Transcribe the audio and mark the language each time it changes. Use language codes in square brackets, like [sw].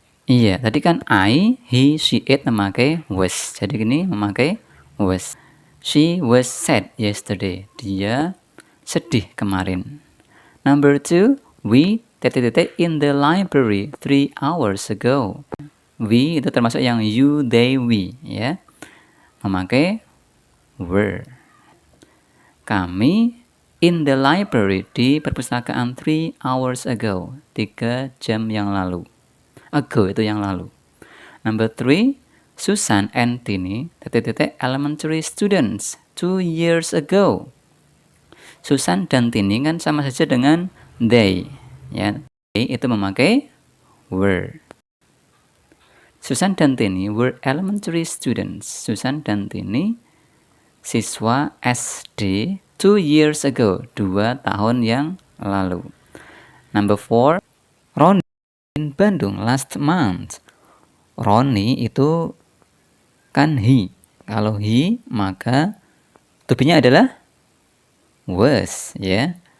[id] Iya, tadi kan I, he, she, it memakai was. Jadi gini memakai [en] was. She was sad yesterday. [id] Dia sedih kemarin. [en] Number 2, we in the library 3 hours ago. [id] We itu termasuk yang you, they, we, ya. Memakai [en] were. [id] Kami [en] in the library [id] di perpustakaan [en] 3 hours ago. [id] 3 jam yang lalu. Ago itu yang lalu. [en] Number 3, Susan and Tini elementary students 2 years ago. [id] Susan dan Tini kan sama saja dengan they, ya. They itu memakai were. [en] Susan [id] dan [en] Tini were elementary students. [id] Susan dan Tini siswa SD [en] 2 years ago, [id] 2 tahun yang lalu. [en] Number 4, Ronnie in Bandung last month. [id] Ronnie itu kan he. Kalau he, maka to be-nya adalah was, ya.